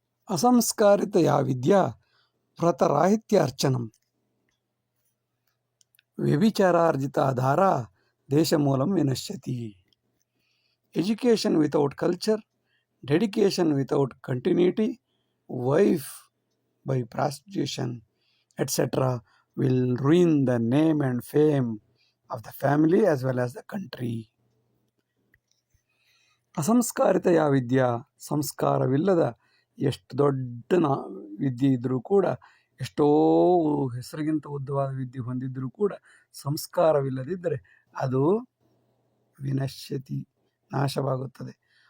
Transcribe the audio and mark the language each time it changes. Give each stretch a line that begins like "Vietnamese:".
Sanskrit: ಅಸಂಸ್ಕಾರಿತ yeah Vidya ವ್ರತರಾಹಿತ್ಯ ಅರ್ಚನಂ ವ್ಯಭಿಚಾರಾರ್ಜಿತ Dhaara ದೇಶಮೂಲಂ ವಿನಶ್ಯತಿ.
English: Education without culture, dedication without continuity, wife by prostitution, etc. will ruin the name and fame of the family as well as the country.
Sanskrit: ಅಸಂಸ್ಕಾರಿತ ಯಾವ ವಿದ್ಯಾ,
Kannada: ಸಂಸ್ಕಾರವಿಲ್ಲದ ಎಷ್ಟು ದೊಡ್ಡ ವಿದ್ಯೆ ಇದ್ದರೂ ಕೂಡ, ಎಷ್ಟೋ ಹೆಸರಿಗಿಂತ ಉದ್ದವಾದ ವಿದ್ಯೆ ಹೊಂದಿದ್ದರೂ ಕೂಡ ಸಂಸ್ಕಾರವಿಲ್ಲದಿದ್ದರೆ ಅದು ವಿನಶ್ಯತಿ, ನಾಶವಾಗುತ್ತದೆ.